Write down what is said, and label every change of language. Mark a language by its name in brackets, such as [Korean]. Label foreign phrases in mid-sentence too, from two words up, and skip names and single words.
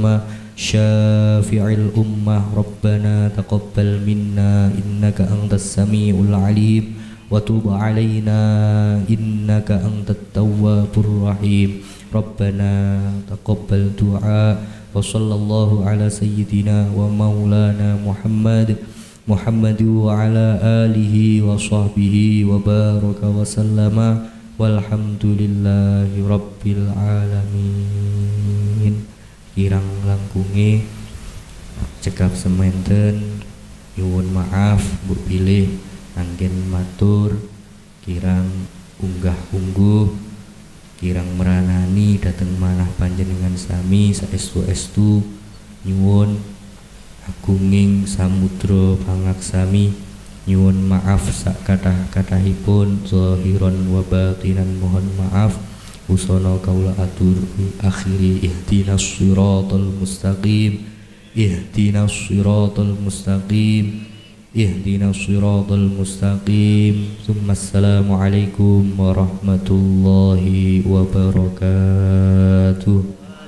[Arabic] شافع الأمة ربنا تقبل منا إنك أنت السميع العليم وتب علينا إنك أنت التواب الرحيم ربنا تقبل دعاء وصلى الله على سيدنا ومولانا محمد وعلى آله وصحبه وبارك وسلم والحمد لله رب العالمين. [Javanese] Kirang langkunge cekap sementen nyuwun maaf bu pilih anggen matur kirang unggah-ungguh kirang meranani dateng manah panjenengan sami saestu-estu nyuwun agunging samudra pangaksami nyuwun maaf sak kathah-kathahipun [Arabic] ظاهرا وباطنا [Javanese] mohon maaf usana kaula atur akhiri [Arabic] اهدنا الصراط المستقيم اهدنا الصراط المستقيم اهدنا الصراط المستقيم السلام عليكم ورحمة الله وبركاته.